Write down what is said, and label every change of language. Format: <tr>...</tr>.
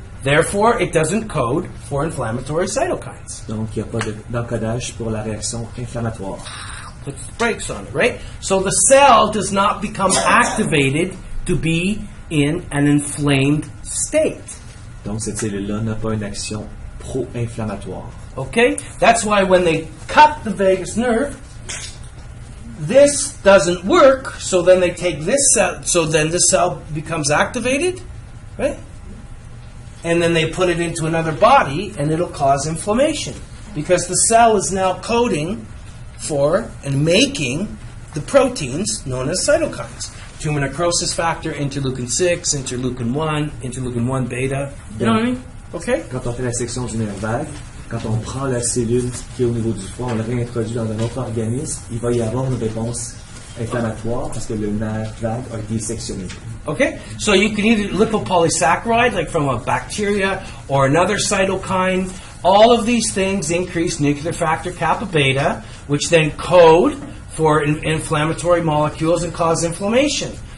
<en>Therefore, it doesn't code for inflammatory cytokines.</en> <fr>Donc, il n'y a pas d'encodage pour la réaction inflammatoire.</fr> <en>Puts the brakes on it, right? So the cell does not become activated to be in an inflamed state.</en> <fr>Donc, cette cellule-là n'a pas une action pro-inflammatoire.</fr> <en>Okay? That's why when they cut the vagus nerve, this doesn't work, so then they take this cell, so then this cell becomes activated, right? And then they put it into another body, and it'll cause inflammation. because the cell is now coding for and making the proteins known as cytokines. Tumor necrosis factor, interleukin 6, interleukin 1, interleukin 1 beta. You know what I mean? Okay?</en> <fr>Quand on fait la section du nerf vague, quand on prend la cellule qui est au niveau du foie, on la réintroduit dans un autre organisme, il va y avoir une réponse inflammatoire parce que le nerf vague a été sectionné.</fr> <en>Okay? So you can either lipopolysaccharide, like from a bacteria, or another cytokine. All of these things increase nuclear factor kappa beta, which then code for inflammatory molecules and cause inflammation.</en>